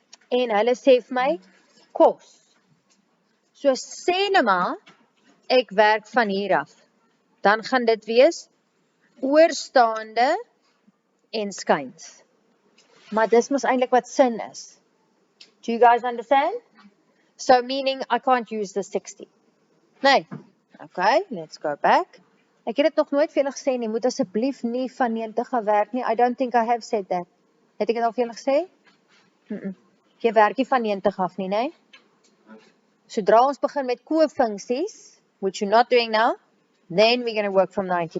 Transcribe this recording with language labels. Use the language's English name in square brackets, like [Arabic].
[Afrikaans] En hulle sê vir my cos. So sê nou maar, ek werk van hier af. Dan gaan dit wees oorstaande en skuins. Maar dis mos eintlik wat sin is. [English] Do you guys understand? So meaning I can't use the 60. Nee. Okay, let's go back. [Afrikaans] Ek het dit nog nooit vir julle gesê nie, moet asseblief nie van 90 gaan werk nie. [English] I don't think I have said that. [Afrikaans] Het ek dit al vir julle gesê? Jy werk nie van 90 af nie, nee? Sodra ons begin met kofunksies, [English] which you're not doing now, then we're going to work from 90.